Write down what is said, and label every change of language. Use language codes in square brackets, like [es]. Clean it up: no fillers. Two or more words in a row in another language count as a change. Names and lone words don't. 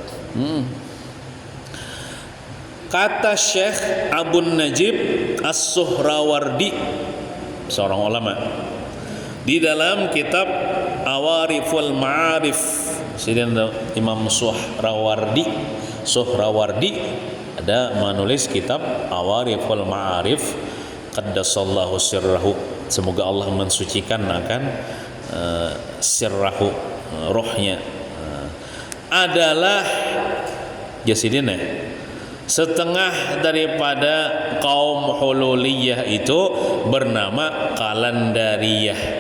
[id] Kata Syekh Abu Najib As-Suhrawardi, seorang ulama, di dalam kitab Awariful Ma'arif, Imam Suhrawardi ada menulis kitab Awariful Ma'arif, [ar] قدس الله سره, [id] semoga Allah mensucikan akan sirrahu, rohnya, adalah jasidina setengah daripada kaum hululiyah itu bernama kalandariyah.